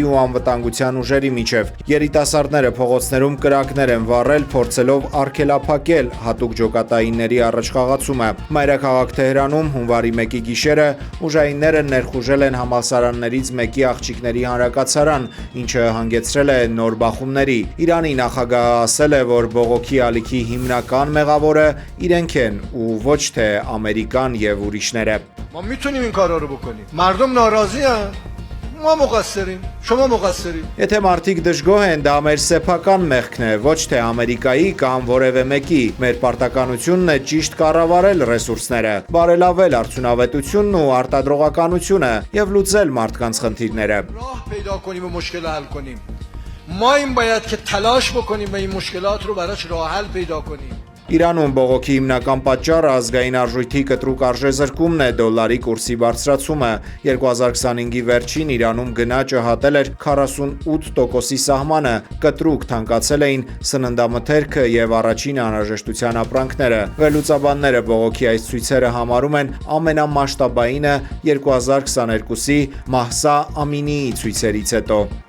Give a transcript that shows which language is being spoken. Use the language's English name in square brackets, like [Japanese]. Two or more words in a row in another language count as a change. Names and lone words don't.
[Armenian] ու անվտանգության ուժերի միջև։ Երիտասարդները փողոցներում կրակներ են վառել, փորձելով արգելափակել հատուկ ջոկատայինների առաջխաղացումը։ Մայրաքաղաք Թեհրանում հունվարի 1-ի գիշերը ուժայինները ներխուժել են համալսարաններից մեկի աղջիկների հանրակացարան, ինչը հանգեցրել է նոր բախումների։ Իրանի նախագահը ասել է, որ բողոքի ալիքի հիմնական մեղավորը իրենք են ու ոչ թե Ամերիկան եւ ուրիշները։ [Persian] ما میتونیم این کارا رو بکنیم. مردم ناراضی ان. ما مقصریم. شما مقصرین. [Armenian] Եթե մարդիկ դժգոհ են, դա մեր սեփական մեղքն է, ոչ թե Ամերիկայի կամ որևէ մեկի։ Մեր պարտականությունն է ճիշտ կառավարել ռեսուրսները, բարելավել արդյունավետությունն ու արտադրողականությունը եւ լուծել մարդկանց խնդիրները։ [Persian] راه پیدا کنیم و مشکل حل کنیم. ما این باید که تلاش بکنیم و این مشکلات رو براش راه حل پیدا کنیم. [Armenian] Իրանում բողոքի հիմնական պատճառը ազգային արժույթի կտրուկ արժեզրկումն է, դոլարի կուրսի բարձրացումը։ 2025-ի վերջին Իրանում գնաճը հատել էր 48%-ի սահմանը, կտրուկ թանկացել էին սննդամթերքը եւ առաջին անհրաժեշտության ապրանքները։ Վերլուծաբանները բողոքի այս ցույցերը համարում են ամենամասշտաբայինը 2022-ի Մահսա Ամինիի ցույցերից հետո։